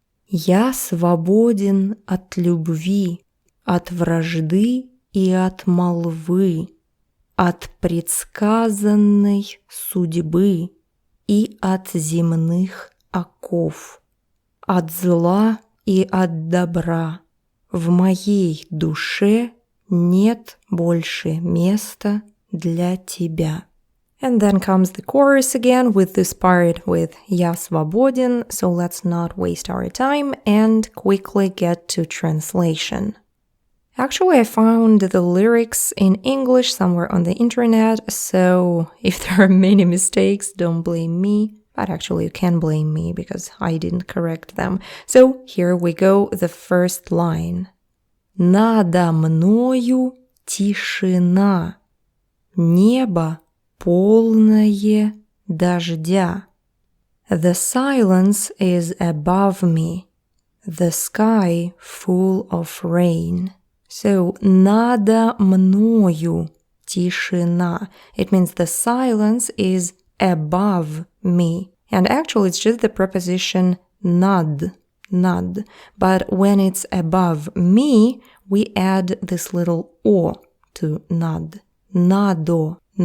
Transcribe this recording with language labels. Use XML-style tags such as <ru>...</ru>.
<ru>Я свободен от любви, от вражды и от молвы, от предсказанной судьбы и от земных оков, от зла и от добра. В моей душе нет больше места для тебя.</ru> <en>And then comes the chorus again with this part with</en> <ru>Я свободен,</ru> <en>so let's not waste our time and quickly get to translation. Actually, I found the lyrics in English somewhere on the internet, so if there are many mistakes, don't blame me. But actually, you can blame me because I didn't correct them. So here we go, the first line.</en> <ru>Надо мною тишина, небо полное дождя.</ru> <en>The silence is above me, the sky full of rain.</en> <ru>So, надо мною тишина.</ru> <en>It means the silence is above me. And actually, it's just the preposition над. But when it's above me, we add this little o to над.</en> <ru>Надо.</ru>